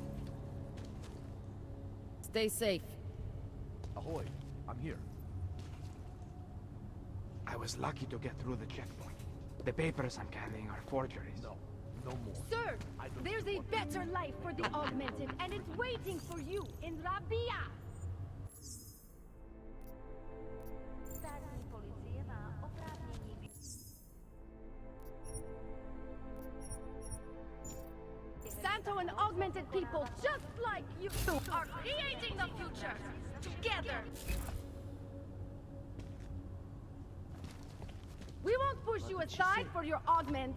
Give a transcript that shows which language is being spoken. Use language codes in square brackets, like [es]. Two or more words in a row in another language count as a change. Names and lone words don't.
[en] Stay safe. Ahoy, I'm here. I was lucky to get through the checkpoint. The papers I'm carrying are forgeries. No more. Sir, there's a better life for the augmented, and it's waiting for you in Rabia. [cs] Státní policie má oprávnění. [en] Santo and augmented people just like you are creating the future together. We won't push you aside for your augments.